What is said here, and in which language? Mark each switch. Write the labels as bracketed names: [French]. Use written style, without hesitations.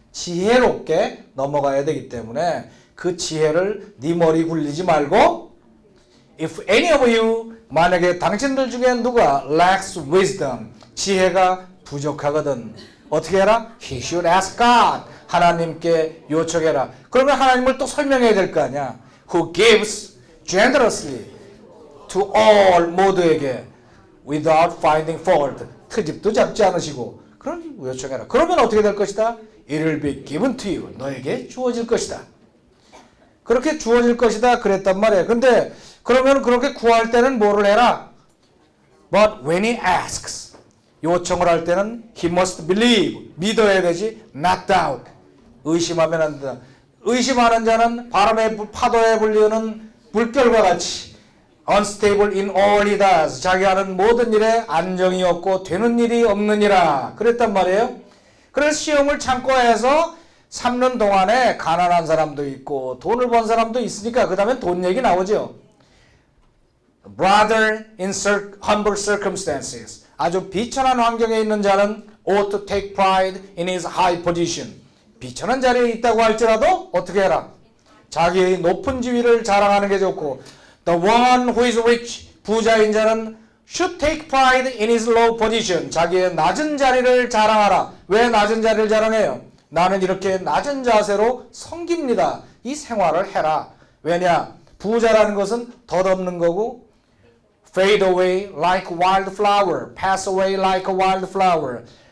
[Korean] 지혜롭게 넘어가야 되기 때문에 그 지혜를 네 머리 굴리지 말고 [English] If any of you, [Korean] 만약에 당신들 중에 누가 [English] lacks wisdom, [Korean] 지혜가 부족하거든. 어떻게 해라? [English] He should ask God. [Korean] 하나님께 요청해라. 그러면 하나님을 또 설명해야 될 거 아니야. [English] Who gives generously to all, [Korean] 모두에게 [English] without finding fault, [Korean] 트집도 잡지 않으시고. 그런 요청해라. 그러면 어떻게 될 것이다? [English] It will be given to you. [Korean] 너에게 주어질 것이다. 그렇게 주어질 것이다 그랬단 말이에요. 근데 그러면 그렇게 구할 때는 뭐를 해라? [English] But when he asks, [Korean] 요청을 할 때는 [English] he must believe, [Korean] 믿어야 되지, [English] not doubt, [Korean] 의심하면 안 된다. 의심하는 자는 바람의 파도에 불리는 물결과 같이 [English] unstable in all he does, [Korean] 자기 하는 모든 일에 안정이 없고 되는 일이 없느니라 그랬단 말이에요. 그래서 시험을 참고 해서 삼는 동안에 가난한 사람도 있고 돈을 번 사람도 있으니까 그 다음에 돈 얘기 나오죠. [English] Brother in humble circumstances, [Korean] 아주 비천한 환경에 있는 자는 [English] ought to take pride in his high position. [Korean] 비천한 자리에 있다고 할지라도 어떻게 해라? 자기의 높은 지위를 자랑하는 게 좋고, [English] the one who is rich, [Korean] 부자인 자는 [English] should take pride in his low position. [Korean] 자기의 낮은 자리를 자랑하라. 왜 낮은 자리를 자랑해요? 나는 이렇게 낮은 자세로 섬깁니다. 이 생활을 해라. 왜냐? 부자라는 것은 덧없는 거고, [English] fade away like wildflower, pass away like a wildflower.